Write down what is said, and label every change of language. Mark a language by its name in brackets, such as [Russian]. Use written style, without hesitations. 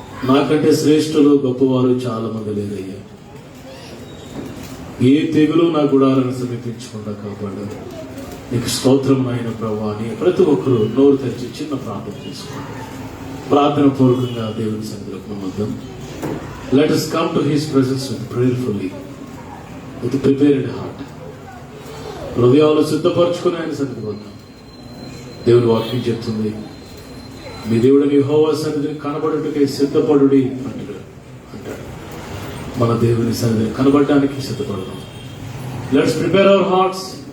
[Telugu] నాకంటే శ్రేష్ఠులు గొప్పవారు చాలా మంది లేరయ్యా. ఏ తెగులు నా గుడాలను సమీపించకుండా కాపాడారు. నీకు స్తోత్రం అయిన ప్రభువా అని ప్రతి ఒక్కరు నోరు తెరిచి చిన్న ప్రార్థన చేసుకోండి. ప్రార్థన పూర్వకంగా దేవుని సన్నిధిలోకి నమ్మద్దాం. [English] Let us come to his presence with prayerfully, with prepared heart. [Telugu] హృదయాలు సిద్ధపరచుకుని ఆయన సన్నిధికి వద్దాం. దేవుని వాక్యం చెప్తుంది, మీ దేవుడిని యెహోవా సన్నిధిని కనబడుటకై సిద్ధపడుడి అంటాడు. మన దేవుని సన్నిధిని కనబడడానికి సిద్ధపడదాం. [English] Let's prepare our hearts.